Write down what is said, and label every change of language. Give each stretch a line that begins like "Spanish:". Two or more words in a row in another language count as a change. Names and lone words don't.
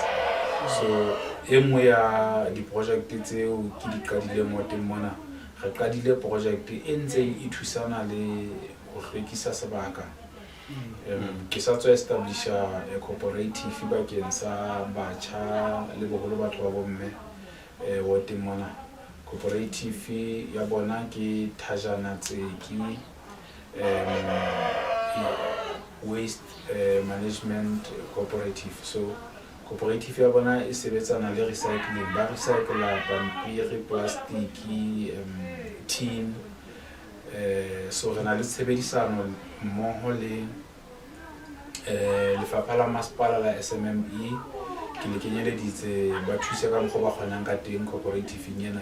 Southern Sotho: So engwe ya di-project tseo ke di qadile mo teng mona, re qadile project e ntseng e thusana le ho hlwekisa sebaka. Ke sa tswa establisha
English: a cooperative
Southern Sotho: bakeng sa batjha le boholo batho ba bomme wa teng mona. Cooperative ya bona ke Thajana Tseki waste management cooperative. So cooperative ya bona e sebetsana le recycling, ba recycla pampiri, plastic, tin. So re na le tshebedisano mmoho le lefapha la masepala la SMME. Ke le kenyeleditse ba thusa ka mokgwa ba kgonang ka teng cooperative ena.